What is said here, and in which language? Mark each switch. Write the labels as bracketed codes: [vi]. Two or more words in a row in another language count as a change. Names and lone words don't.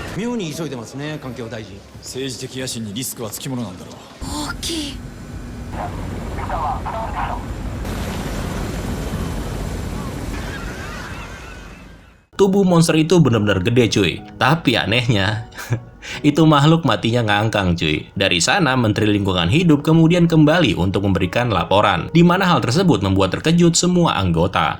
[ja] 常に急いでますね、環境大臣。政治的野心にリスクはつきものなんだろう。大きい。 [id] Tubuh monster itu benar-benar gede cuy. Tapi anehnya, itu makhluk matinya ngangkang cuy. Dari sana Menteri Lingkungan Hidup kemudian kembali untuk memberikan laporan, di mana hal tersebut membuat terkejut semua anggota.